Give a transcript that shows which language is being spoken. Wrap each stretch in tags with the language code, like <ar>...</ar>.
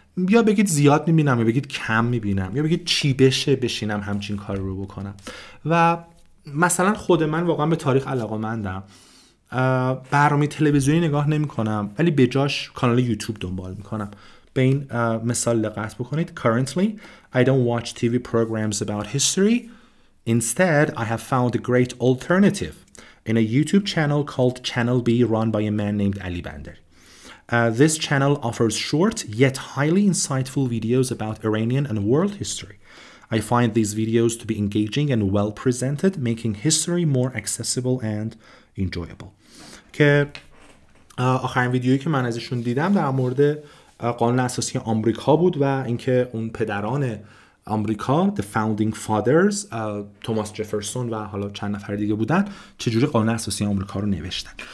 <fa>یا بگید زیاد میبینم، یا بگید کم میبینم، یا بگید چی بشه بشینم همچین کار رو بکنم. و مثلا خود من واقعا به تاریخ علاقه‌مندم. برنامه تلویزیونی نگاه نمی کنم ولی به جاش کانال یوتیوب دنبال میکنم. به این مثال دقت بکنید.</fa> <en>Currently I don't watch TV programs about history. Instead I have found a great alternative in a YouTube channel called Channel B run by a man named Ali Bandari. This channel offers short yet highly insightful videos about Iranian and world history. I find these videos to be engaging and well presented, making history more accessible and enjoyable.</en> <fa>که آخرین ویدیویی که من ازشون دیدم در مورد قانون اساسی آمریکا بود و اینکه اون پدران آمریکا</fa> <en>the founding fathers</en> <fa>توماس جفرسون و حالا چند نفر دیگه بودن چجوری قانون اساسی آمریکا رو نوشتن.</fa>